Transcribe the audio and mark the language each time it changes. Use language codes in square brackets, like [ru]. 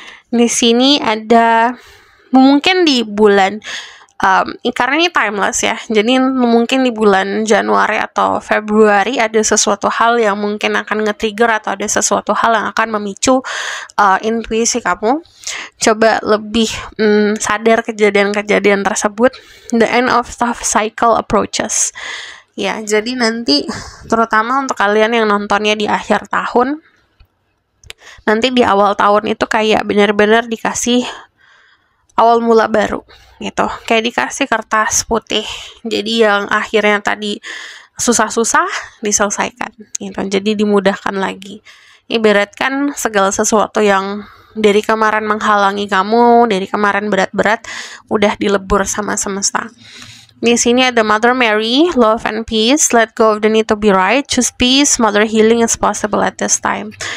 [id] Di sini ada mungkin di bulan karena ini timeless ya, jadi mungkin di bulan Januari atau Februari ada sesuatu hal yang mungkin akan nge-trigger atau ada sesuatu hal yang akan memicu intuisi kamu. Coba lebih sadar kejadian-kejadian tersebut. [en] The end of tough cycle approaches. [id] Ya, jadi nanti terutama untuk kalian yang nontonnya di akhir tahun, nanti di awal tahun itu kayak benar-benar dikasih awal mula baru gitu, kayak dikasih kertas putih. Jadi yang akhirnya tadi susah-susah diselesaikan gitu, jadi dimudahkan lagi. Ibaratkan segala sesuatu yang dari kemarin menghalangi kamu, dari kemarin berat-berat, udah dilebur sama semesta. Di sini ada [en] Mother Mary, love and peace, let go of the need to be right, choose peace, mother healing is possible at this time.